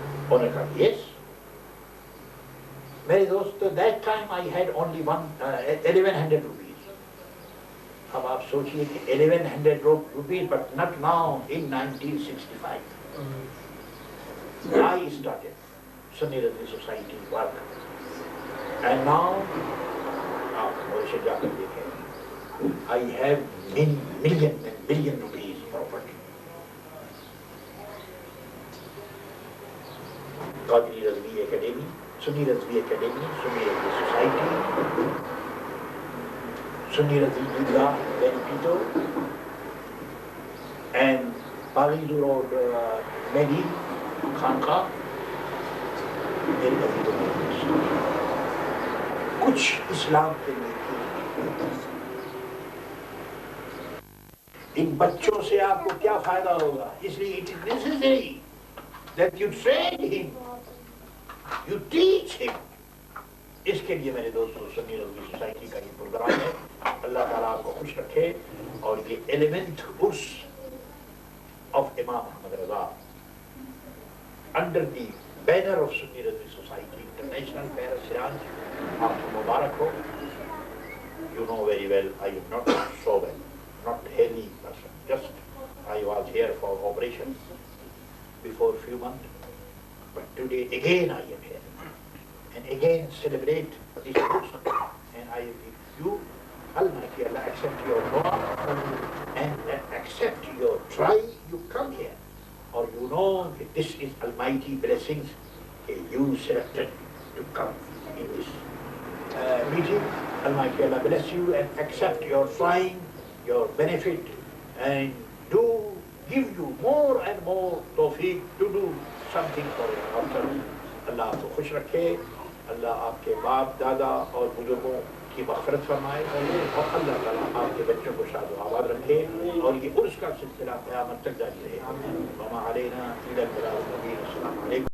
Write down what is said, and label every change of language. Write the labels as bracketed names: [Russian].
[Urdu] انہوں نے کہا یس. میرے دوستو [English] That time I had only 1100 rupees. [Urdu] اب آپ سوچئے کہ [English] 1100 rupees but not now in 1965. I started Sunni Razvi Society work, and now [Urdu] آپ موریشس جا کر دیکھیں [English] I have million and billion rupees property. [Urdu] Qadri Rizvi academy, Sunni Rizvi academy, Sunni Rizvi society, Sunni Rizvi Eidgah بینیفیٹو and پالیزو road میری خانقاہ. میری ابھی تو کچھ اسلام کے لیے ان بچوں سے آپ کو کیا فائدہ ہوگا؟ اس لیے [English] It is necessary that you train him, you teach him. [Urdu] اس کے لیے میرے دوستوں سنی رضوی سوسائٹی کا یہ پروگرام ہے. اللہ تعالیٰ آپ کو خوش رکھے. [English] اور یہ 11th Urs of Imam Muhammad Raza under the banner of Sunni Razvi Society International, Paris, Iran. [Urdu] آپ کو مبارک ہو. [English] You know very well I am not so well, not healthy person. Just I was here for operation before few months, but today again I am here and again celebrate this person. And I, if you Almighty Allah accept your dua and accept your try, you come here. Or you know that this is almighty blessings you selected to come in this meeting. Almighty Allah bless you and accept your trying, your benefit, and give you more and more tawfiq to do something for yourself. [Urdu] اللہ آپ کو خوش رکھے. اللہ آپ کے باپ دادا اور بزرگوں کی مغفرت فرمائے اور اللہ تعالیٰ آپ کے بچوں کو شاد و آباد رکھے اور یہ عرس کا سلسلہ قیامت تک جاری رہے. [Arabic] وما علینا الا البلاغ المبین. [Urdu] السلام علیکم.